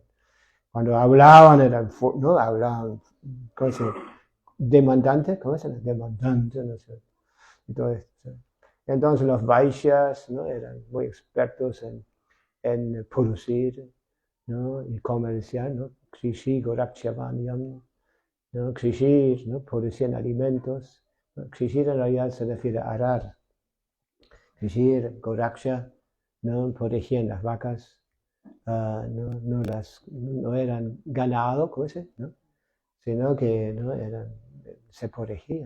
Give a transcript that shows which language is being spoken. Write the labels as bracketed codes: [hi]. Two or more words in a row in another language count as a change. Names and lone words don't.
[es] Cuando hablaban eran, ¿no? Hablaban, ¿cómo se dice? Demandantes, ¿cómo se llama? Demandantes, ¿no es cierto? Y todo esto. Entonces los Vaishyas, ¿no? Eran muy expertos en producir, ¿no? Y comerciar, ¿no? [sa] कृषि गोरक्चवन्यम्, ¿no? [es] Krishi, ¿no? Producían alimentos. ¿No? Krishi en realidad se refiere a arar. [sa] कृषि, गोरक्ष, [es] ¿no? Protegían las vacas, no eran ganado, ¿cómo se? ¿No? Sino que ¿no? se protegían.